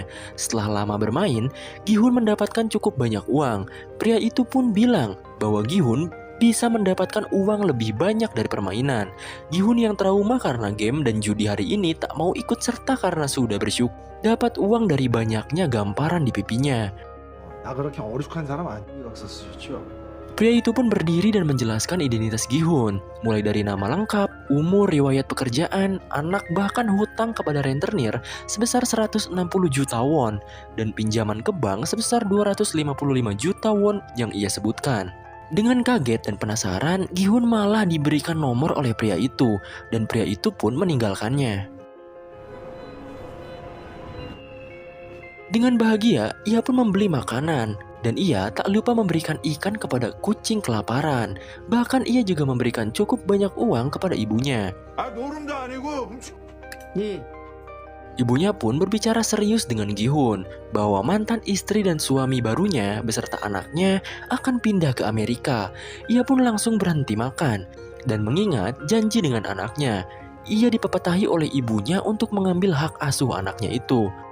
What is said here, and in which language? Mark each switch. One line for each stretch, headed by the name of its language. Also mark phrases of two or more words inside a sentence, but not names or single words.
Indonesian: Setelah lama bermain, Gi-hun mendapatkan cukup banyak uang. Pria itu pun bilang bahwa Gi-hun bisa mendapatkan uang lebih banyak dari permainan. Gi-hun yang trauma karena game dan judi hari ini tak mau ikut serta karena sudah bersyukur dapat uang dari banyaknya gamparan di pipinya.
Korean: 나 그렇게 어리숙한 사람 아니라고 썼었죠.
Indonesian: Pria itu pun berdiri dan menjelaskan identitas Gi-hun, mulai dari nama lengkap, umur, riwayat pekerjaan, anak, bahkan hutang kepada rentenir sebesar 160 juta won, dan pinjaman ke bank sebesar 255 juta won yang ia sebutkan. Dengan kaget dan penasaran, Gi-hun malah diberikan nomor oleh pria itu, dan pria itu pun meninggalkannya. Dengan bahagia, ia pun membeli makanan, dan ia tak lupa memberikan ikan kepada kucing kelaparan. Bahkan ia juga memberikan cukup banyak uang kepada ibunya.
Korean: 아 노름도 아니고
Indonesian: Ibunya pun berbicara serius dengan Gi-hun bahwa mantan istri dan suami barunya beserta anaknya akan pindah ke Amerika. Ia pun langsung berhenti makan dan mengingat janji dengan anaknya. Ia dipepetahi oleh ibunya untuk mengambil hak asuh anaknya itu.